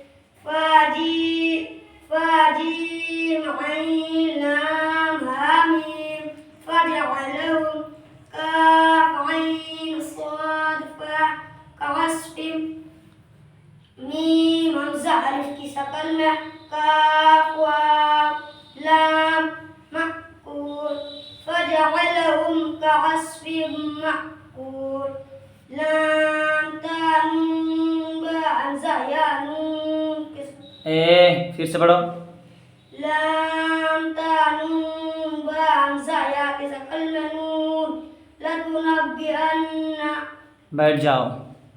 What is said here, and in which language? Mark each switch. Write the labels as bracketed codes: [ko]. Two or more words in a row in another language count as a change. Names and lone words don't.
[ar] فاجيم عين لام هميم فجعلهم كاف عين صاد فا كعصف ميم همزة ألف [ur] کی شکل میں [ar] کاف واو لام مأکول فجعلهم كعصف مأكول لام تا نون با همزة یا نون [ur] फिर से पढ़ो। [ar] لام تا نون با همزة या [ur] کی شکل میں [ar] نون لتنبئنّ [ur] बैठ जाओ।